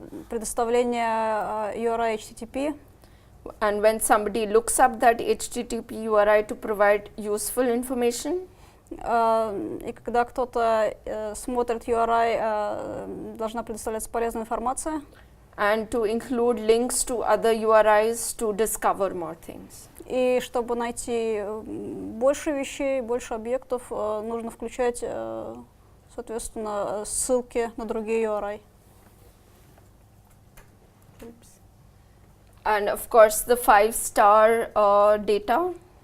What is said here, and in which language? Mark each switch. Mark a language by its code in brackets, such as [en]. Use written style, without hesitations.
[ru] Предоставление URI HTTP. [en] And when somebody looks up that HTTP URI to provide useful information. [ru] И когда кто-то смотрит URI, должна предоставляться полезная информация. [en] And to include links to other URIs to discover more things. [ru] И чтобы найти больше вещей, больше объектов, нужно включать, соответственно, ссылки на другие URI. [en] And of course the 5-star data.